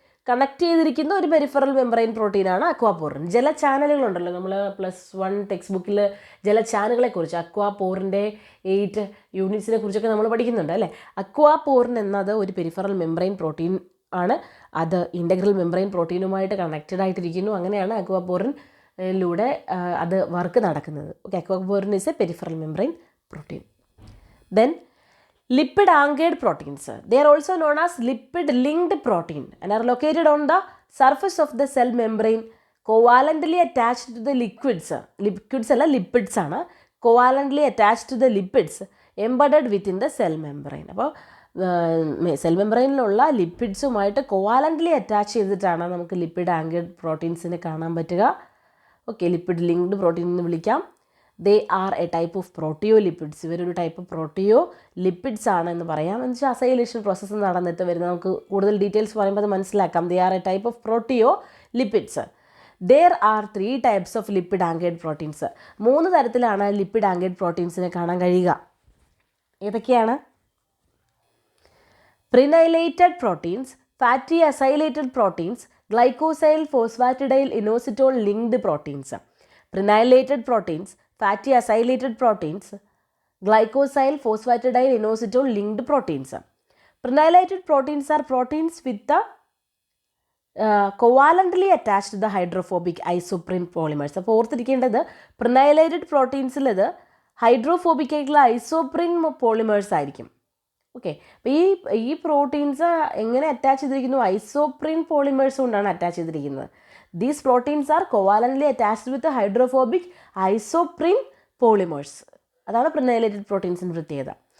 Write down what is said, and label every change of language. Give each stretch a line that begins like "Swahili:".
Malayalam: Connect ചെയ്തിരിക്കുന്ന ഒരു peripheral membrane പ്രോട്ടീനാണ് അക്വാപോറിൻ. ജലചാനലുകളുണ്ടല്ലോ, നമ്മൾ +1 ടെക്സ്റ്റ് ബുക്കിൽ ജലചാനലുകളെക്കുറിച്ച് അക്വാപോറിൻ്റെ 8 യൂണിറ്റ്സിനെ കുറിച്ചൊക്കെ നമ്മൾ പഠിക്കുന്നുണ്ട് അല്ലേ. അക്വാപോറിൻ എന്നത് ഒരു പെരിഫറൽ മെംബ്രെയിൻ പ്രോട്ടീൻ ആണ്. അത് ഇൻ്റഗ്രൽ മെംബ്രെയിൻ പ്രോട്ടീനുമായിട്ട് കണക്റ്റഡ് ആയിട്ടിരിക്കുന്നു. അങ്ങനെയാണ് അക്വാപോറിനിലൂടെ അത് വർക്ക് നടക്കുന്നത്.
English: Okay, aquaporin is a peripheral membrane protein. Then lipid anchored proteins. They are also known as lipid linked protein and are located on the surface of the cell membrane, covalently attached to the liquids.
Malayalam: Liquids alla lipids ആണ്.
English: Covalently attached to the lipids embedded within the cell membrane.
Malayalam: അപ്പോൾ cell മെംബ്രെയിനിലുള്ള ലിപ്പിഡ്സുമായിട്ട് കോവാലൻ്റ്ലി attach ചെയ്തിട്ടാണ് നമുക്ക് lipid anchored പ്രോട്ടീൻസിനെ കാണാൻ പറ്റുക.
English: okay,
Malayalam: lipid linked protein എന്ന് വിളിക്കാം.
English: They are a type of proteolipids.
Malayalam: ഇവരൊരു type പ്രോട്ടിയോ lipids ആണ് എന്ന് പറയാം. എന്ന് വെച്ചാൽ അസൈലേഷൻ പ്രോസസ്സ് നടന്നിട്ട് വരുന്ന, നമുക്ക് കൂടുതൽ ഡീറ്റെയിൽസ് പറയുമ്പോൾ അത് മനസ്സിലാക്കാം.
English: They are a type of proteolipids. There are 3 types of lipid anchored proteins.
Malayalam: 3 തരത്തിലാണ് ലിപ്പിഡ് ആങ്കേർഡ് പ്രോട്ടീൻസിനെ കാണാൻ കഴിയുക. ഏതൊക്കെയാണ്?
English: Prenylated proteins, fatty acylated proteins, glycosyl phosphatidyl inositol linked proteins. Prenylated proteins, fatty acylated proteins, glycosyl phosphatidyl inositol linked proteins. Prenylate proteins are proteins with the covalently attached to the hydrophobic isoprene polymers.
Malayalam: അപ്പോൾ ഓർത്തിരിക്കേണ്ടത് പ്രിനൈലേറ്റഡ് പ്രോട്ടീൻസിൽ ഇത് hydrophobic ആയിട്ടുള്ള isoprene polymers ആയിരിക്കും. Okay, അപ്പോൾ ഈ proteins എങ്ങനെ attach ചെയ്തിരിക്കുന്നു? Isoprene polymers കൊണ്ടാണ് attach ചെയ്തിരിക്കുന്നത്.
English: These proteins are covalently attached with the hydrophobic isoprene polymers.
Malayalam: അതാണ് പ്രിനൈലേറ്റഡ് പ്രോട്ടീൻസിൻ്റെ പ്രത്യേകത.